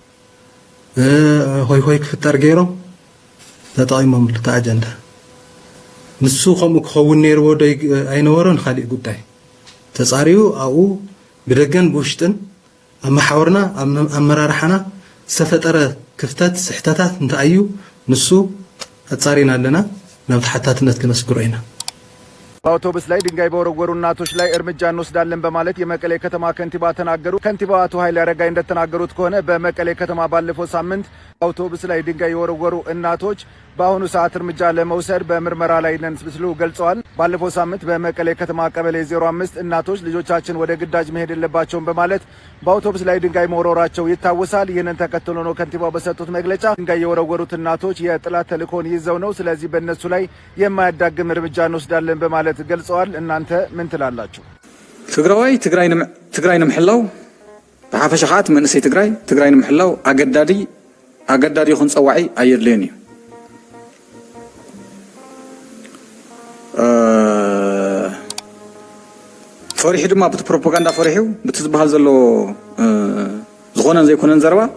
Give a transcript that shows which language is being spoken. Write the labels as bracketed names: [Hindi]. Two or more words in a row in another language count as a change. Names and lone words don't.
[Tigrinya] ሆይ ክፍጠር ገይሮም ተጠቒሞምሉ እቲ ኣጀንዳ ንሱ ከምኡ ክኸውን ነይርዎ ዶ ኣይነበሮን ካሊእ ጉዳይ ተፃሪዩ ኣብኡ ብደገን ብውሽጥን ኣብ ማሕበርና ኣብ ኣመራርሓና ዝተፈጠረ ክፍተት ስሕተታት እንታይ እዩ ንሱ ኣፃሪና ኣለና ናብ ተሓታትነት ክነስግሮ ኢና [Amharic] በአውቶቡስ ላይ ድንጋይ በወረወሩ እናቶች ላይ እርምጃ እንወስዳለን በማለት የመቀሌ ከተማ ከንቲባ ተናገሩ። ከንቲባው አቶ ኃይሌ አረጋይ እንደተናገሩት ከሆነ በመቀሌ ከተማ ባለፈው ሳምንት አውቶቡስ ላይ ድንጋይ የወረወሩ እናቶች በአሁኑ ሰዓት እርምጃ ለመውሰድ በምርመራ ላይ ነን ሲሉ ገልጸዋል። ባለፈው ሳምንት በመቀሌ ከተማ ቀበሌ 05 እናቶች ልጆቻችን ወደ ግዳጅ መሄድ የለባቸውም በማለት በአውቶቡስ ላይ ድንጋይ መወረወራቸው ይታወሳል። ይህንን ተከትሎ ነው ከንቲባው በሰጡት መግለጫ ድንጋይ የወረወሩት እናቶች የጥላት ተልእኮን ይዘው ነው፣ ስለዚህ በእነሱ ላይ የማያዳግም እርምጃ እንወስዳለን በማለት ገልጸዋል። እናንተ ምን ትላላችሁ? [Tigrinya] ትግራይ ንምሕላው ብሓፈሻ ኻት መንእሰይ ትግራይ ንምሕላው ኣገዳዲ ይኹን ፀዋዒ ኣየድልየን እዩ ፈሪሑ ድማ በቲ ፕሮፓጋንዳ ፈሪሑ በቲ ዝበሃል ዘሎ ዝኾነን ዘይኮነን ዘረባ